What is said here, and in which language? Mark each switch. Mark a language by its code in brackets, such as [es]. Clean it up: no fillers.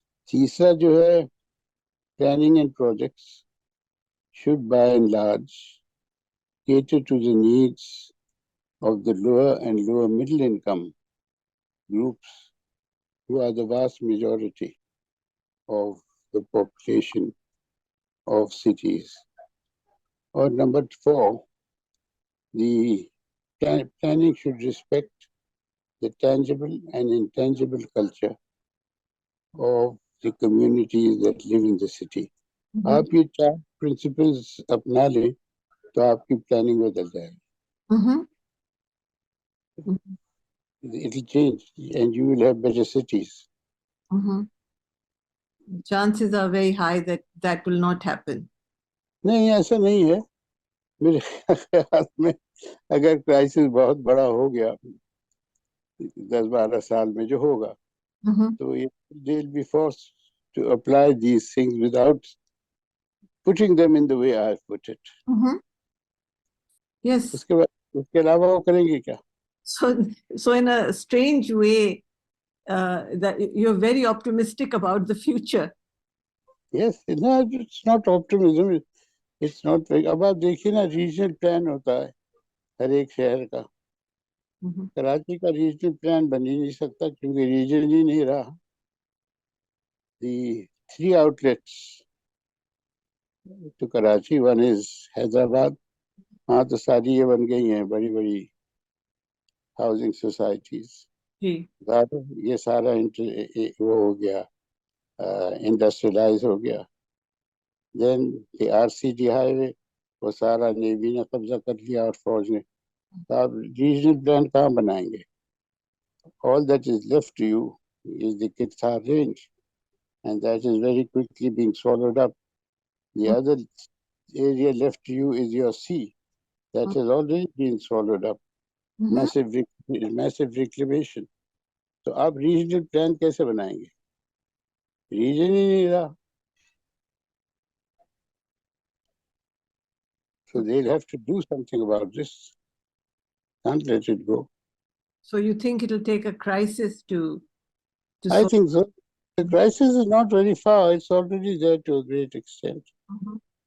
[ur] تیسرا جو ہے [en] planning and projects should by and large cater to the needs of the lower and lower middle income groups who are the vast majority of the population of cities. Or number 4, the planning should respect the tangible and intangible culture of the communities that live in the city. Mhm. [ur] آپ یہ 4 principles اپنا لیں تو آپ کی planning بدل جائے گی. Mhm. Mhm. [en] It will change and you will have better cities. Mhm. Chances are very high that that will not happen. [ur] نہیں ایسا نہیں ہے میرے خیال میں. اگر کرائسس بہت بڑا ہو گیا 10-12 سال میں جو ہوگا Mhm. [en] تو they will be forced to apply these things without putting them in the way I put it. Mhm. Yes. [ur] اس کے علاوہ وہ کریں گے کیا؟ [en] So in a strange way, that you're very optimistic about the future. Yes, no, it's not optimism. It's not. [ur] اب آپ دیکھیے نا ریجنل پلان ہوتا ہے ہر ایک شہر کا. Mhm. کراچی کا ریجنل پلان بن ہی نہیں سکتا کیونکہ ریجن ہی نہیں رہا. [en] The 3 outlets to Karachi, one is Hyderabad. [ur] ہاں تو ساری یہ بن گئی ہیں بڑی بڑی ہاؤسنگ سوسائٹیز. جی. یہ سارا وہ ہو گیا انڈسٹریلائز ہو گیا. [en] then the [ur] RCD ہائی وے وہ سارا نیوی نے قبضہ کر لیا اور فوج نے. تو آپ ریجنل پلان کہاں بنائیں گے؟ [en] All that is left to you is the Kithar range and that is very quickly being swallowed up. The other area left to you is your sea that has already been swallowed up. Mhm. Massive reclamation. [ur] تو آپ regional plan کیسے بنائیں گے؟ Region ہی نہیں رہا. [en] So they'll have to do something about this. Can't let it go. So you think it'll take a crisis to I solve? think so. The crisis is not very far. It's already there to a great extent. Mhm.